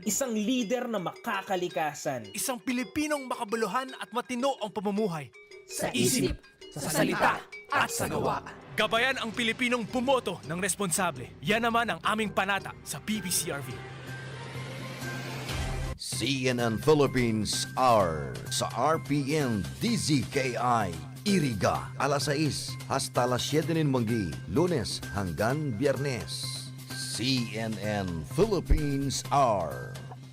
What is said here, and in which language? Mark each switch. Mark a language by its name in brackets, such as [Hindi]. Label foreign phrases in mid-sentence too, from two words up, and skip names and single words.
[Filipino] Isang leader na makakalikasan. Isang Pilipinong makabuluhan at matino ang pamumuhay. Sa isip, sa salita, at sa gawa. Gabayan ang Pilipinong bumoto ng responsable. Yan naman ang aming panata sa BBCRV. CNN Philippines Hour sa RPN-DZKI-IRIGA alas 6 hasta alas 7 ng manggi, Lunes hanggang Biyernes. CNN Philippines Hour.